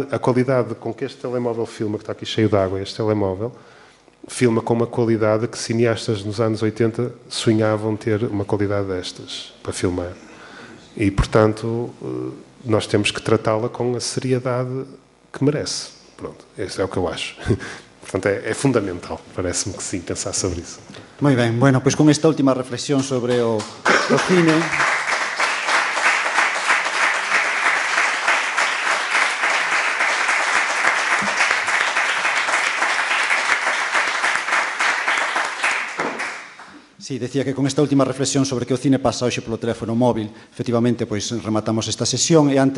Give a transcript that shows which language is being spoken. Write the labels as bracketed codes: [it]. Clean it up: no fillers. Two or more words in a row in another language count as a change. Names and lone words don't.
[pt] A qualidade com que este telemóvel filma, que está aqui cheio de água, este telemóvel, filma com uma qualidade que cineastas nos anos 80 sonhavam ter uma qualidade destas para filmar. E, portanto, nós temos que tratá-la com a seriedade que merece. Pronto, isso é o que eu acho. Portanto, é fundamental, parece-me que sim, pensar sobre isso. [gl] Moi ben, bueno, pois con esta última reflexión sobre o cine... Sí, decía que con esta última reflexión sobre que o cine pasa hoxe polo teléfono móvil, efectivamente, pois rematamos esta sesión e antes